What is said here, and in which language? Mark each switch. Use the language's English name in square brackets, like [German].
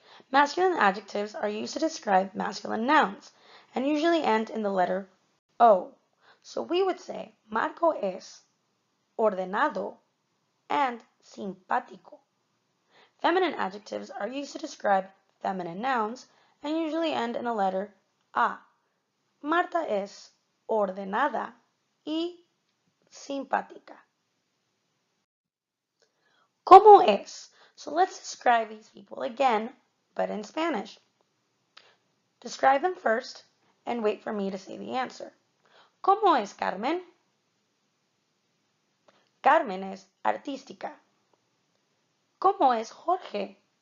[English] Masculine adjectives are used to describe masculine nouns and usually end in the letter O. So we would say, [Spanish] Marco es ordenado [English] and simpático. Feminine adjectives are used to describe feminine nouns and usually end in a letter A. [Spanish] Marta es ordenada y simpática. ¿Cómo es? [English] So let's describe these people again, but in Spanish. Describe them first and wait for me to say the answer. [Spanish] ¿Cómo es Carmen? Carmen es artística. ¿Cómo es Jorge?